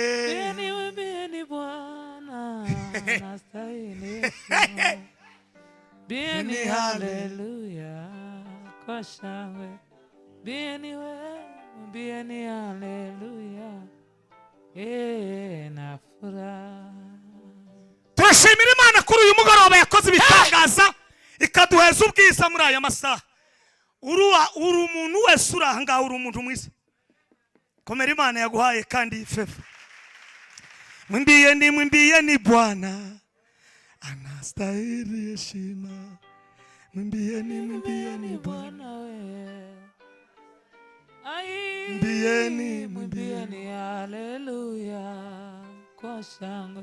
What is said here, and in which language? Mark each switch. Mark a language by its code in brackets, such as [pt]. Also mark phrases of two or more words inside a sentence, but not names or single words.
[sw] Bwana anastahili heshima mwimbieni haleluya kwa shangwe mwimbieni haleluya na furaha. [rw] Turashimira Imana kuri uyu mugoroba yakoze ibitangaza ikaduheza ubwiza muri aya masaha. Uri umuntu wese uranga uri umuntu mwiza. Komera Imana yaguhaye kandi ifefe. [sw] Mwimbieni Bwana anastahili heshima. Mwimbieni Bwana mwimbieni haleluya kwa shangwe